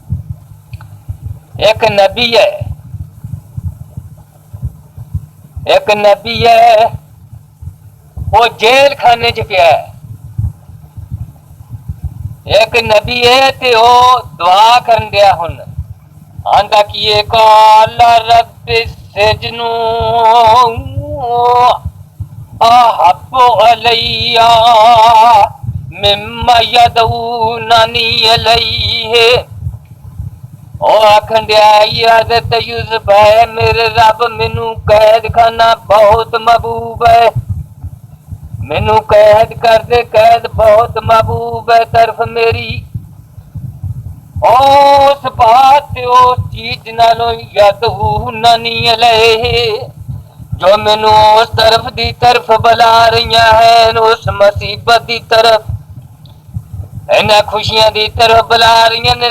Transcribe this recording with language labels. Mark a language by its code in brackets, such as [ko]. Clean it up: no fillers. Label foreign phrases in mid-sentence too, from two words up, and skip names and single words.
[pa] ایک نبی ہے، ایک نبی ہے، وہ جیل خانے چ پیا ہے. ایک نبی ہے تے وہ دعا کرن دیا ہن، آندا کہ یے [ar] قال رب السجن أحب إلي مما يدعونني إليه. [pa] او آکھن دیا حضرت یوسف ہے، میرے رب مینوں قید خانہ بہت محبوب ہے، مینوں قید کر دے، قید بہت محبوب ہے طرف میری. اس بات اس چیز نالوں [ar] يدعونني إليه [pa] جو مینوں اس طرف دی طرف بلا رہی ہے، اس مصیبت دی طرف، انہاں خوشیاں دی طرف بلا رہی نے.